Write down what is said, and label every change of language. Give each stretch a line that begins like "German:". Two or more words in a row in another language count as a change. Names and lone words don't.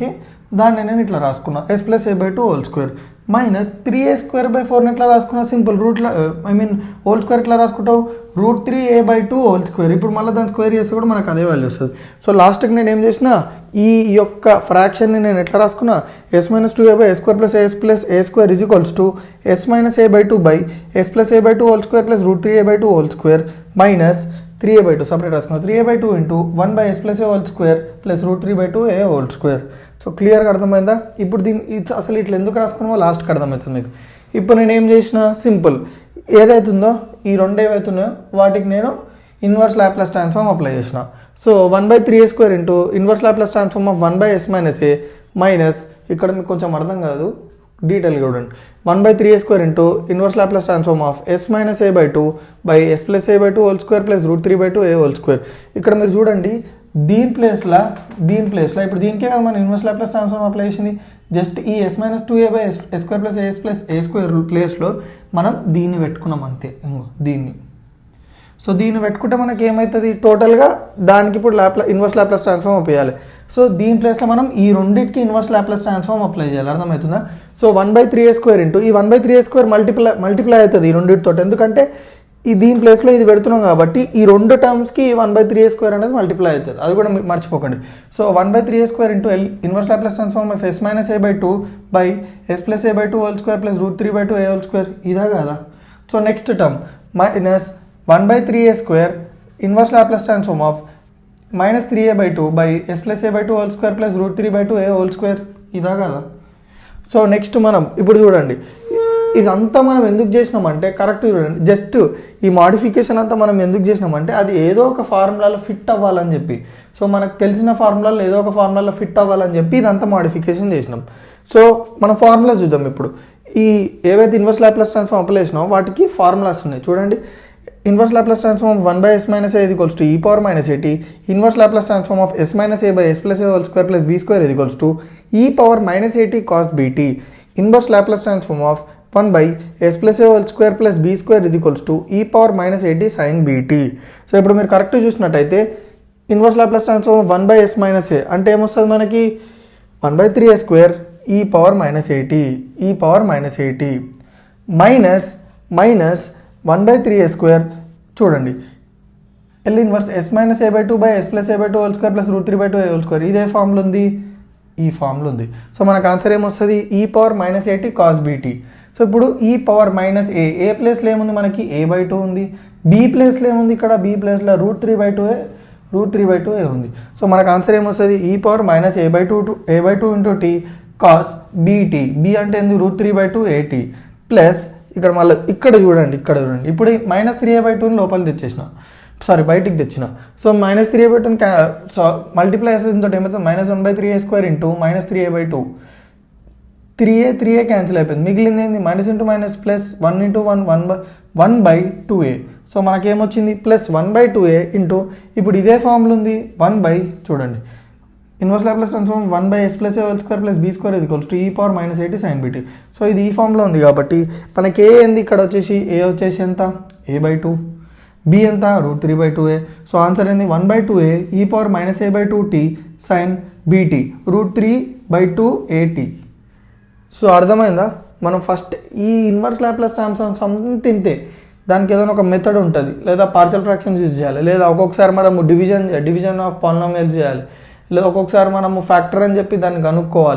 Telugu: దాన్ని నేను ఇట్లా రాసుకున్నా s + a/2² మైనస్ 3a²/4 ఎట్లా రాసుకున్నా? సింపుల్ రూట్లో
English: whole square
Telugu: ఎట్లా రాసుకుంటావు? √3a/2². ఇప్పుడు మళ్ళీ దాన్ని స్క్వేర్ చేస్తే కూడా మనకు అదే వాల్యూ వస్తుంది. సో లాస్ట్కి నేను ఏం చేసిన, ఈ యొక్క ఫ్రాక్షన్ని నేను ఎట్లా రాసుకున్నా? s - 2a/s² + as + a²
English: is equals to
Telugu: s - a/2 s + a/2² + √3a/2² మైనస్ 3a/2 సపరేట్ రాసుకున్నాం. 3a/2 × 1/s + a² ప్లస్ √3/2a². సో క్లియర్గా అర్థమైందా? ఇప్పుడు దీన్ని అసలు ఇట్లా ఎందుకు రాసుకున్నామో లాస్ట్కి అర్థమవుతుంది మీకు. ఇప్పుడు నేను ఏం చేసిన, సింపుల్ ఏదైతుందో ఈ రెండు ఏవైతున్నాయో వాటికి నేను
English: inverse Laplace transform apply
Telugu: చేసిన. సో 1/3a²
English: into inverse Laplace transform of
Telugu: 1/s - a మైనస్, ఇక్కడ మీకు కొంచెం అర్థం కాదు డీటెయిల్గా చూడండి, 1/3a²
English: into inverse Laplace transform of
Telugu: s - a/2 s + a/2² ప్లస్ √3/2a². ఇక్కడ మీరు చూడండి దీని ప్లేస్లో ఇప్పుడు దీనికే కదా మనం
English: inverse Laplace transform apply
Telugu: చేసింది. జస్ట్ ఈ s - 2a/s² + as + a² ప్లేస్లో మనం దీన్ని పెట్టుకున్నాం అంతే. దీన్ని సో దీన్ని పెట్టుకుంటే మనకి ఏమవుతుంది? టోటల్గా దానికి ఇప్పుడు
English: inverse Laplace transform apply.
Telugu: సో దీని ప్లేస్లో మనం ఈ రెండింటికి
English: inverse Laplace transform apply
Telugu: చేయాలి. అర్థమవుతుందా? సో 1/3a² ఇంటూ ఈ 1/3a² మల్టిప్లై అవుతుంది ఈ రెండింటితో. ఎందుకంటే ఈ దీని ప్లేస్లో ఇది పెడుతున్నాం కాబట్టి ఈ రెండు టర్మ్స్కి 1/3a² అనేది మల్టిప్లై అవుతుంది, అది కూడా మర్చిపోకండి. సో 1/3a²
English: into inverse Laplace transform of
Telugu: s - a/2 s + a/2² ప్లస్ √3/2a² ఇదా కదా?
English: so next term minus
Telugu: 1/3a²
English: inverse Laplace transform of
Telugu: -3a/2 s + a/2² ప్లస్ √3/2a² ఇదా కదా?
English: so next
Telugu: మనం ఇప్పుడు చూడండి ఇదంతా మనం ఎందుకు చేసినామంటే కరెక్ట్ చూడండి, జస్ట్ ఈ మాడిఫికేషన్ అంతా మనం ఎందుకు చేసినామంటే అది ఏదో ఒక ఫార్ములాలో ఫిట్ అవ్వాలని చెప్పి. సో మనకు తెలిసిన ఫార్ములాలో ఏదో ఒక ఫార్ములాలో ఫిట్ అవ్వాలని చెప్పి ఇదంతా మాడిఫికేషన్ చేసినాం. సో మనం ఫార్ములా చూద్దాం ఇప్పుడు. ఈ ఏవైతే
English: inverse Laplace transform apply
Telugu: చేసినామో వాటికి ఫార్ములాస్ ఉన్నాయి చూడండి.
English: inverse Laplace transform 1/s - a = e power - at. inverse Laplace transform of s - a/s + a² + b² = e power - at cos bt. inverse Laplace transform of 1/s + a² + b² = e power - at sin bt.
Telugu: సో ఇప్పుడు మీరు కరెక్ట్ చూసినట్టయితే
English: inverse Laplace transform
Telugu: 1/s - a అంటే ఏమొస్తుంది మనకి 1/3a²
English: e power - at e power - at
Telugu: మైనస్ 1/3a² చూడండి L ఇన్వర్స్ s - a/2/s + a/2² + √3/2a² ఇదే ఫామ్లో ఉంది, ఈ ఫామ్లో ఉంది. సో మనకు ఆన్సర్ ఏమొస్తుంది
English: e power - at cos bt.
Telugu: సో ఇప్పుడు
English: e power - a
Telugu: ప్లేస్లో ఏముంది మనకి a/2 ఉంది, b ప్లేస్లో ఏముంది ఇక్కడ b ప్లేస్లో √3/2a ఉంది. సో మనకు ఆన్సర్ ఏమొస్తుంది
English: e power - a/2 × t cos bt.
Telugu: b అంటే ఎందుకు √3/2at ప్లస్ ఇక్కడ మళ్ళీ ఇక్కడ చూడండి ఇప్పుడు -3a/2 లోపల తెచ్చేసిన, బయటికి తెచ్చిన. సో -3a/2 మల్టిప్లై చేస్తే దీంతో ఏమవుతుంది -1/3a² × -3a/2 3a క్యాన్సిల్ అయిపోయింది, మిగిలింది ఏంది
English: minus into minus plus
Telugu: 1 × 1/2a. సో మనకేమొచ్చింది +1/2a ఇంటూ ఇప్పుడు ఇదే ఫార్ములా ఉంది చూడండి
English: inverse Laplace transform
Telugu: 1/s + a² + b² =
English: e power - at sin bt.
Telugu: సో ఇది ఈ ఫామ్లో ఉంది కాబట్టి మనకి ఏ ఏంది ఇక్కడ వచ్చేసి ఏ వచ్చేసి ఎంత a/2, b ఎంత √3/2a. సో ఆన్సర్ ఏంది 1/2a
English: e power - a/2t sin bt
Telugu: √3/2at. సో అర్థమైందా? మనం ఫస్ట్ ఈ
English: inverse Laplace transform
Telugu: ఇంతే, దానికి ఏదైనా ఒక మెథడ్ ఉంటుంది, లేదా
English: partial fractions use
Telugu: చేయాలి, లేదా ఒక్కొక్కసారి మనము
English: division of polynomials
Telugu: చేయాలి, లేదా ఒక్కొక్కసారి మనము ఫ్యాక్టర్ అని చెప్పి దాన్ని కనుక్కోవాలి.